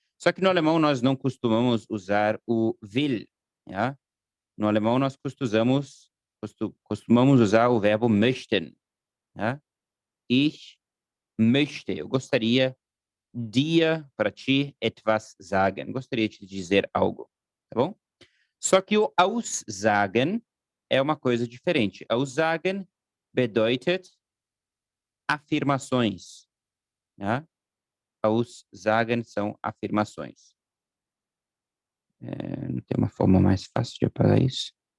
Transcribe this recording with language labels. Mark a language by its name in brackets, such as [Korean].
[Portuguese] Só que no alemão nós não costumamos usar o will, ja? No alemão nós costumamos usar o verbo möchten, ja? [German] Ich möchte, [Portuguese] eu gostaria dir, para ti, [German] etwas sagen. [Portuguese] Gostaria de te dizer algo, tá bom? Só que o aussagen é uma coisa diferente. [German] Aussagen bedeutet [Portuguese] afirmações, [German] ja? [Portuguese] Aussagen são afirmações. Não tem uma forma mais fácil de apagar isso?